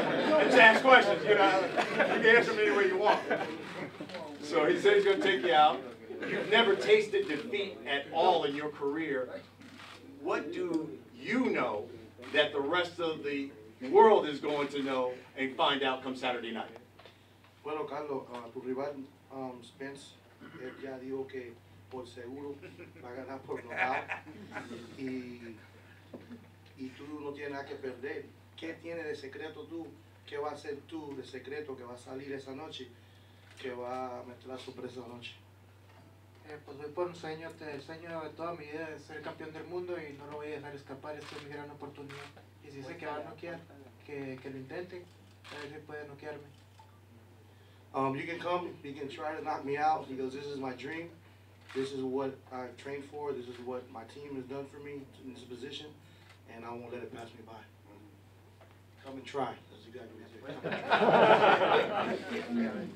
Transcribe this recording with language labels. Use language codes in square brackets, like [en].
[en] Let's ask questions, you know. You can answer them any way you want. So he said he's going to take you out. You've never tasted defeat at all in your career. What do you know that the rest of the world is going to know and find out come Saturday night? [es] Bueno, Carlos, tu rival, Spence, él ya dijo que por seguro va a ganar por nocaut y tú no tienes nada que perder. ¿Qué tienes de secreto tú? ¿Qué va a hacer tú de secreto que va a salir esa noche? Que va a meter la sorpresa esa noche. Pues voy por un sueño, el sueño de toda mi vida es ser campeón del mundo y no lo voy a dejar escapar, esta es mi gran oportunidad. Y si sé que va a noquear, que lo intenten, a ver si puede noquearme. [en] You can come, you can try to knock me out. He goes, this is my dream. This is what I've trained for. This is what my team has done for me in this position, and I won't let it pass me by. Come and try. That's exactly what he said.